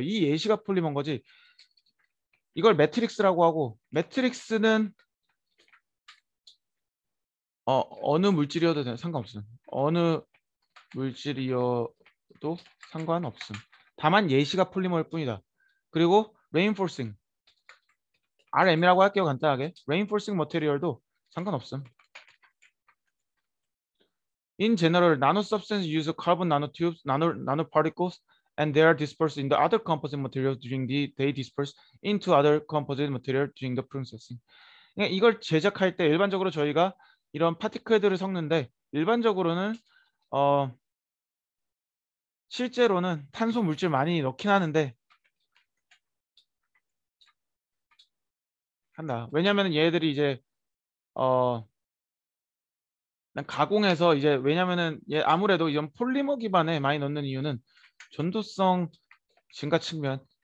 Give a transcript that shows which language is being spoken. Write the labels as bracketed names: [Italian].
[Korean] 이 예시가 폴리머인 거지. 이걸 매트릭스라고 하고 매트릭스는 어느 물질이어도 상관없음. 어느 물질이어도 상관없음. 다만 예시가 폴리머일 뿐이다. 그리고 reinforcing RM이라고 할게요. 간단하게. reinforcing material도 상관없음. [English] In general, nanosubstances use carbon nanotubes, nanoparticles, and they are dispersed in the other composite materials during they disperse into other composite material during the processing. [Korean] 그러니까 이걸 제작할 때 일반적으로 저희가 이런 파티클들을 섞는데 일반적으로는 실제로는 탄소 물질 많이 넣긴 하는데 한다. 왜냐하면 얘들이 이제 어 가공해서 이제 왜냐면은 얘 아무래도 이런 폴리머 기반에 많이 넣는 이유는 전도성 증가 측면.